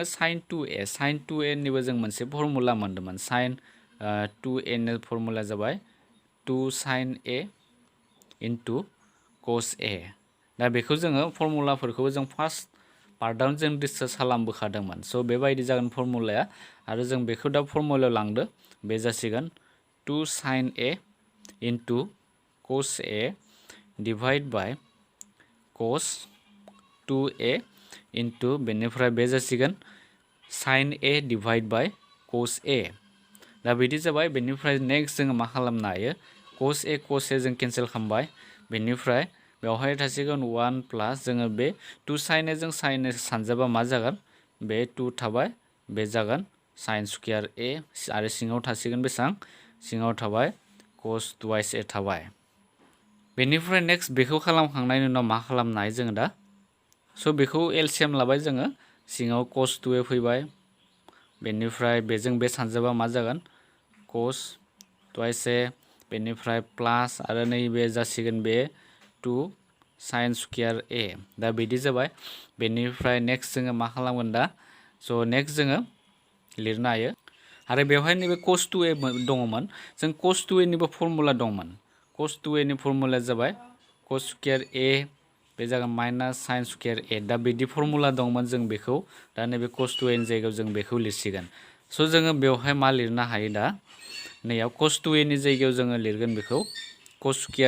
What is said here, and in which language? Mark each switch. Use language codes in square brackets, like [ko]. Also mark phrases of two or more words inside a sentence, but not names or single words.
[brx] sin 2a निबो जों मोनसे फर्मुला मोन्दोंमोन sin 2a नि फर्मुला जाबाय [en] 2 sin a into cos a [brx] दा बेखौ जोङो फर्मुलाफोरखौ जों फार्स्ट पार्टआवनो जों डिसकास खालामबोखादोंमोन स' बेबायदि जागोन फर्मुलाया आरो जों बेखौ दा फर्मुलायाव लांदो बे जासिगोन 2 sin a इनटु cos a [en] divide by cos [brx] 2a इनटु बेनिफ्राय बे जासिगोन [en] sin a divide by cos a [brx] दा बिदि जाबाय बेनिफ्राय नेक्स्ट जोङो मा खालामनो हायो cos a जों केन्सेल खालामबाय बेनिफ्राय बेवहाय थासिगोन 1 प्लास जोङो बे 2 sin a जों sin a सानजाबा मा जागोन बे 2 थाबाय बे जागोन [en] sin square a [brx] आरो सिङाव थासिगोन बेसेबां सिङाव थाबाय [en] cos twice a [brx] थाबाय बेनिफ्राय नेक्स्ट बेखौ खालामखांनायनि उनाव मा खालामनो हायो जोङो दा स' बेखौ एलसिएम लाबाय जोङो सिङाव cos 2a फैबाय बेनिफ्राय बेजों बे सानजाबा मा जागोन [en] cos twice a [brx] बेनिफ्राय प्लास आरो नैबे जासिगोन बे [en] 2 sin square a [brx] दा बिदि जाबाय बेनिफ्राय नेक्स्ट जोङो मा खालामगोन दा स' नेक्स्ट जोङो लिरनो हायो आरो बेवहाय नैबे cos 2a दङमोन जों cos 2a निबो फर्मुला दंमोन cos 2a नि फर्मुलाया जाबाय [en] cos square a [brx] बे जागोन [en] minus sin square a [brx] दा बिदि फर्मुला दंमोन जों बेखौ दा नैबे cos 2a नि जायगायाव जों बेखौ लिरसिगोन स' जोङो बेवहाय मा लिरनो हायो दा नैयाव cos 2a नि जायगायाव जोङो लिरगोन बेखौ cos